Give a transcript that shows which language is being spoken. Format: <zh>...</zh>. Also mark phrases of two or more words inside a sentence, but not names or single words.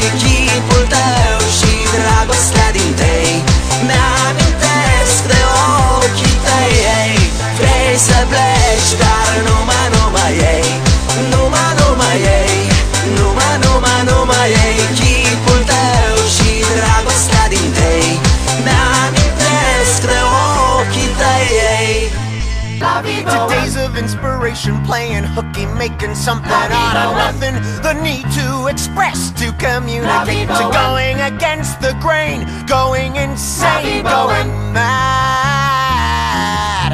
<ro>Chipul tău și dragostea din tei mi-amintesc de ochii tăi, ei. Vrei să pleci, dar numai ei, numai ei, numai ei. Chipul tău și dragostea din tei mi-amintesc de ochii tăi, ei.</ro> <en>Today's of inspiration, playing hooky, making something out of nothing. The need to express, to communicate, to going against the grain, going insane, going mad.</en>